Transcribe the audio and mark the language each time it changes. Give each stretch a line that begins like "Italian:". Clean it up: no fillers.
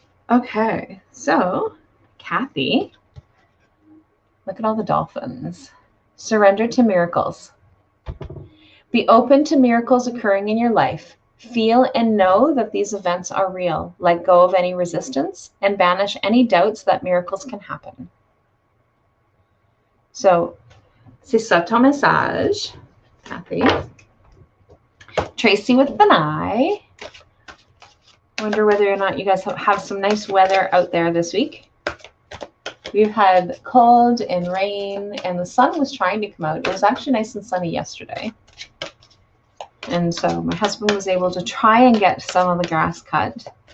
English: Okay, so Kathy, look at all the dolphins. Surrender to miracles. Be open to miracles occurring in your life. Feel and know that these events are real. Let go of any resistance and banish any doubts that miracles can happen.
French: So, c'est ça ton message, Kathy.
English: Tracy with an eye. Wonder whether or not you guys have some nice weather out there this week. We've had cold and rain, and the sun was trying to come out. It was actually nice and sunny yesterday. And so my husband was able to try and get some of the grass cut.